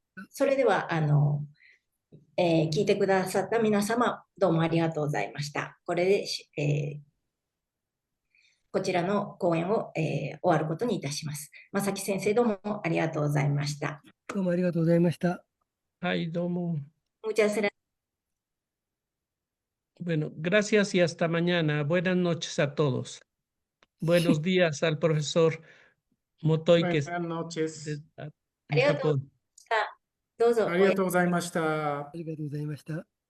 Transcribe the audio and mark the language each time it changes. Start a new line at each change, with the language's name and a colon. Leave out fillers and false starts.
Japanese: それでは、聞いてくださった皆様、どうもありがとうございました。これで、こちらの講演を、終わることにいたします。正木先生、どうもありがとうございました。どうもありがとうございました。 Ay, domo.
Spanish: Muchas gracias. Bueno, gracias y hasta mañana. Buenas noches a todos. Buenos días al profesor Motoi, que Buenas noches. en Japón.
Japanese: どうぞ。ありがとうございました。ありがとうございました。